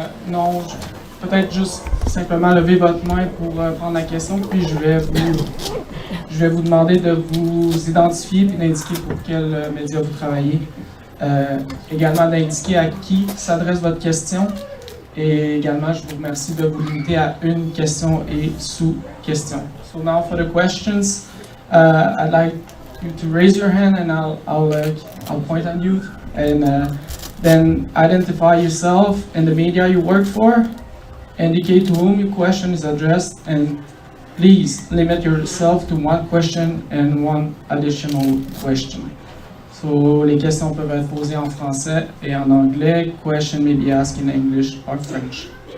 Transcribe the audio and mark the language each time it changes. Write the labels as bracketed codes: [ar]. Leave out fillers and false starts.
[fr] Non, peut-être juste simplement lever votre main pour prendre la question, puis je vais vous demander de vous identifier puis d'indiquer pour quel média vous travaillez. Également d'indiquer à qui s'adresse votre question. Et également, je vous remercie de vous limiter à une question et sous-question. [en] So now for the questions, I'd like you to raise your hand and I'll point at you, and then identify yourself and the media you work for, indicate to whom your question is addressed, and please limit yourself to one question and one additional question. [fr] So, les questions peuvent être posées en français et en anglais. [en] Question may be asked in English or French.